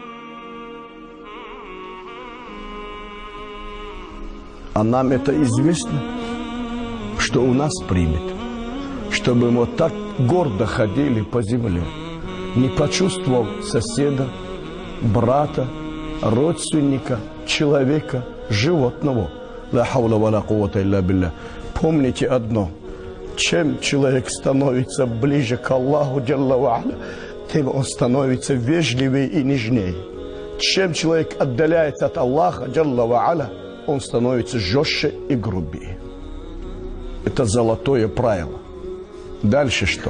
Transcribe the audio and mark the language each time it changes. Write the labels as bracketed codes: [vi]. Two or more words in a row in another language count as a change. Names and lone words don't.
[ru] А нам это известно, что у нас примет, чтобы мы вот так гордо ходили по земле, не почувствовал соседа, брата, родственника, человека, животного. [ar] لا حول ولا قوة إلا بالله. [ru] Помните одно: чем человек становится ближе к Аллаху [ar] جل وعلا, [ru] тем он становится вежливее и нежнее. Чем человек отдаляется от Аллаха [ar] جل وعلا, [ru] он становится жестче и грубее. Это золотое правило. Дальше что?